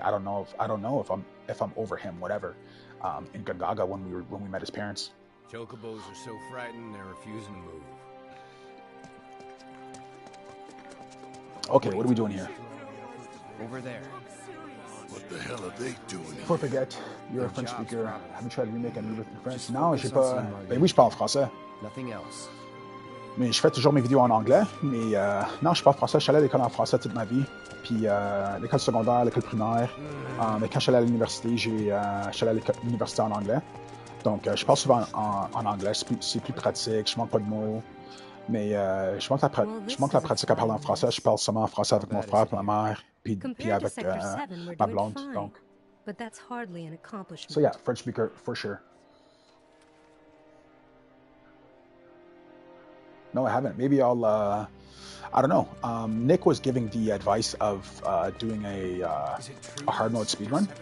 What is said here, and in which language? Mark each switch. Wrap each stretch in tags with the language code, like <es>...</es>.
<en>I don't know if I'm over him, whatever. In Gongaga when we met his parents. Chocobos are so frightened they're refusing to move. Okay, what are we doing here? Over there. What the hell are they doing? Before I forget, you're a French speaker. Have you tried to remake and read in French?</en> <fr>Non, j'ai pas. Ben oui, je parle français.</fr> <en>Nothing else.</en> <fr>Mais je fais toujours mes vidéos en anglais. Mais non, je parle français. Je suis allé à l'école en français toute ma vie. Puis l'école secondaire, l'école primaire. Mais quand je suis allé à l'université, je suis allé à l'université en anglais. Donc, je parle souvent en anglais. C'est plus pratique. Je manque pas de mots. Mais je manque la pratique à parler en français. Je parle seulement en français avec mon frère, ma mère, puis avec ma blonde. Donc.</fr> <en>But that's hardly an accomplishment. So yeah, French speaker for sure. No, I haven't. Maybe I'll, I don't know. Nick was giving the advice of doing a hard mode speedrun.</en>